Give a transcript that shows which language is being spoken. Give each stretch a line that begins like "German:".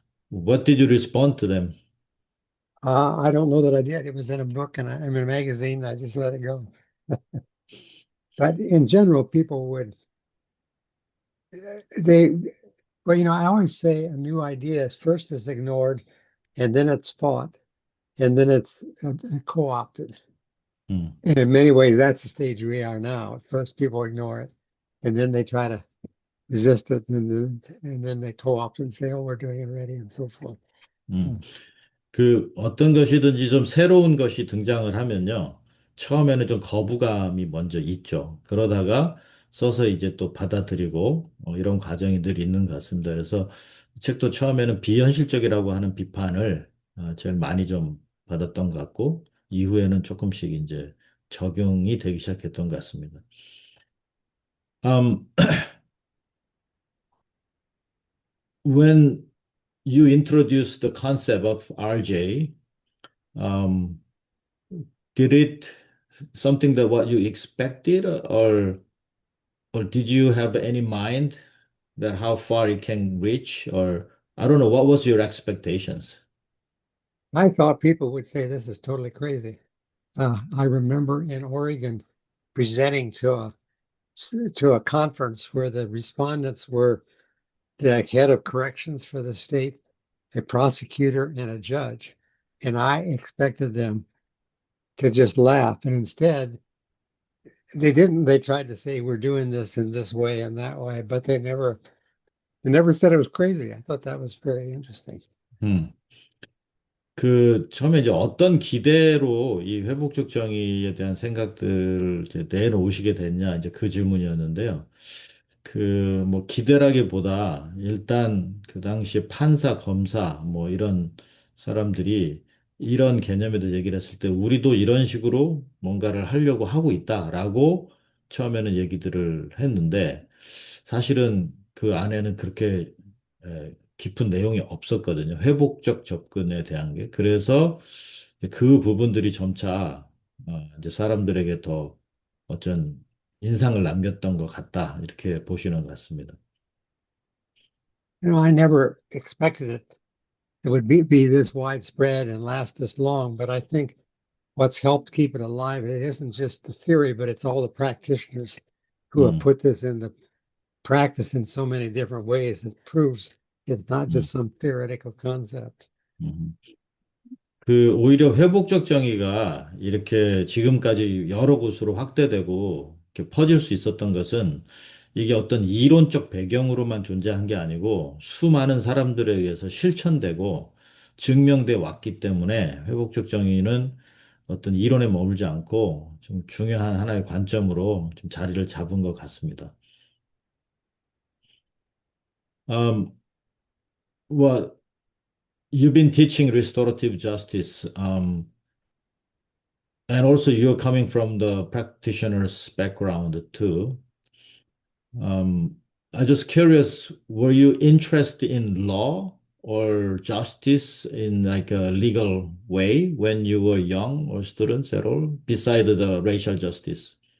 English: What did you respond to them? I don't know that I did. It was in a book and in a magazine. I just let it go. But in general, people would they well, I always say a new idea is first is ignored, and then it's fought, and then it's co-opted. 음, And in many ways, that's the stage we are now. At first, people ignore it, and then they try to resist it, and then they co-opt and say, "Oh, we're doing it already," and so forth. 음.
Korean: 그 어떤 것이든지 좀 새로운 것이 등장을 하면요. 처음에는 좀 거부감이 먼저 있죠. 그러다가 써서 이제 또 받아들이고 이런 과정이 늘 있는 것 같습니다. 그래서 이 책도 처음에는 비현실적이라고 하는 비판을 제일 많이 좀 받았던 것 같고 이후에는 조금씩 이제 적용이 되기 시작했던 것 같습니다.
English: Um, when you introduced the concept of RJ, um, did it something that what you expected or did you have any mind that how far it can reach or I don't know what was your expectations? I thought people would say this is totally crazy. I remember in Oregon presenting to a conference where the respondents were the head of corrections for the state, a prosecutor, and a judge. And I expected them to just laugh. And instead, they didn't. They tried to say, we're doing this in this way and that way, but they never said it was crazy. I thought that was very interesting. 음.
Korean: 그 처음에 이제 어떤 기대로 이 회복적 정의에 대한 생각들을 이제 내놓으시게 됐냐 이제 그 질문이었는데요. 뭐 기대라기보다 일단 그 당시 판사, 검사 뭐 이런 사람들이 이런 개념에 대해서 얘기를 했을 때 우리도 이런 식으로 뭔가를 하려고 하고 있다라고 처음에는 얘기들을 했는데 사실은 그 안에는 그렇게 깊은 내용이 없었거든요. 회복적 접근에 대한 게. 그래서 그 부분들이 점차 이제 사람들에게 더 어쩐 인상을 남겼던 것 같다. 이렇게 보시는 것 같습니다.
English: I never expected it would be this widespread and last this long, but I think what's helped keep it alive, it isn't just the theory, but it's all the practitioners who have 음, put this into practice in so many different ways. It proves it's not 음, just some theoretical concept. 음.
Korean: 오히려 회복적 정의가 이렇게 지금까지 여러 곳으로 확대되고 이렇게 퍼질 수 있었던 것은 이게 어떤 이론적 배경으로만 존재한 게 아니고 수많은 사람들에 의해서 실천되고 증명돼 왔기 때문에 회복적 정의는 어떤 이론에 머물지 않고 좀 중요한 하나의 관점으로 좀 자리를 잡은 것 같습니다.
English: Um, well, you've been teaching restorative justice. And also, you're coming from the practitioner's background too. Um, I'm just curious, were you interested in law or justice in like a legal way when you were young or students at all, beside the racial justice?